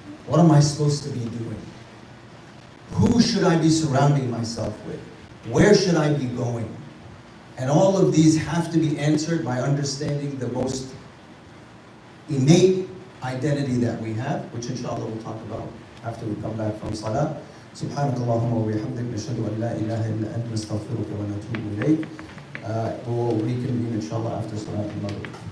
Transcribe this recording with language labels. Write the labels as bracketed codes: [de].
[en] What am I supposed to be doing? Who should I be surrounding myself with? Where should I be going? And all of these have to be answered by understanding the most innate identity that we have, which inshallah we'll talk about after we come back from Salah. [ar] سبحانك اللهم وبحمدك نشهد أن لا إله إلا أنت نستغفرك ونتوب إليك. [en] We'll reconvene inshallah after Salat al-Maghrib.